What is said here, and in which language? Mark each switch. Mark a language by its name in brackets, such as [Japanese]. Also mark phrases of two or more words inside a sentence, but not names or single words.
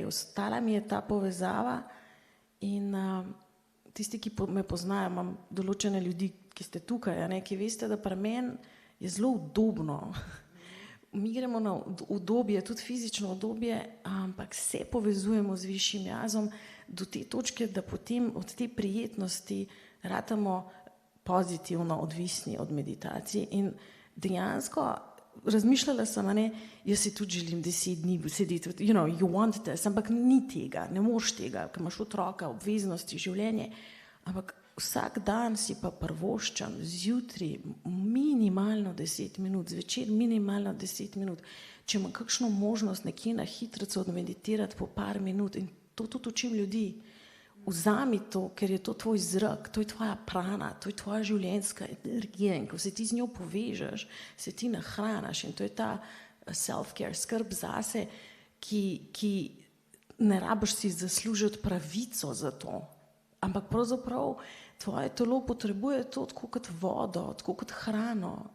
[Slovenian] Ostala mi je ta povezava in tisti, ki me poznajo, imam določene ljudi, ki ste tukaj, ki veste, da pri meni je zelo udobno mi gremo na udobje, tudi fizično udobje, ampak se povezujemo z višjim jazom do te točke, da potem od te prijetnosti ratamo pozitivno odvisni od meditacije. In dejansko razmišljala sem, jaz si tudi želim 10 dni sedeti, [English] you want this, [Slovenian] ampak ni tega, ne moreš tega, ker imaš otroka, obveznosti, življenje, ampak vsak dan si pa prvoščam, zjutraj minimalno 10 minut, zvečer minimalno 10 minut, če imam kakšno možnost nekje na hitrico odmeditirati po par minut, in to tudi učim ljudi, vzami to, ker je to tvoj zrak, to je tvoja prana, to je tvoja življenjska energija, in ko se ti z njo povežeš, se ti nahranaš, in to je ta self-care, skrb zase, ki ne rabiš si zaslužiti pravico za to, ampak pravzaprav tvoje telo potrebuje to tako kot vodo, tako kot hrano.